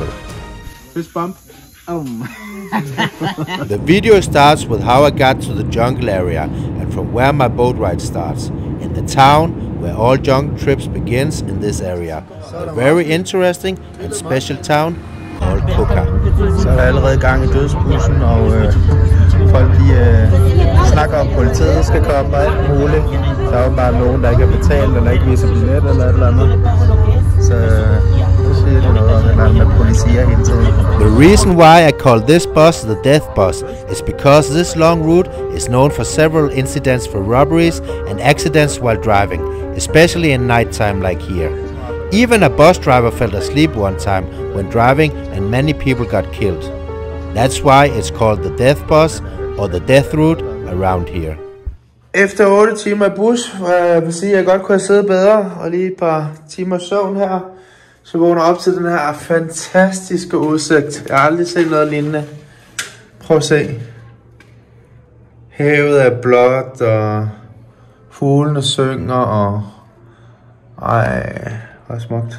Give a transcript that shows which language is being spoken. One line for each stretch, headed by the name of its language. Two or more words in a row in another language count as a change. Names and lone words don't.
English: Fist bump. The video starts with how I got to the jungle area and from where my boat ride starts, in the town where all jungle trips begins in this area. A very interesting and special town called Koka.
Danish: Så er der allerede gang i dødsbussen, og folk snakker om, politiet skal komme og alt muligt. Der er jo bare nogen, der ikke har betalt, eller ikke viser billet eller et eller andet. Så nu siger det noget om, at man policier hele tiden.
English: The reason why I call this bus the death bus is because this long route is known for several incidents for robberies and accidents while driving, especially in nighttime like here. Even a bus driver fell asleep one time when driving and many people got killed. That's why it's called the death bus or the death route around here.
Danish: Efter 8 timer i bus, jeg vil sige, at jeg godt kunne have siddet bedre, og lige et par timer søvn her, så vågner op til den her fantastiske udsigt. Jeg har aldrig set noget lignende. Prøv at se. Havet er blåt, og fuglene synger, og ej, hvor smukt.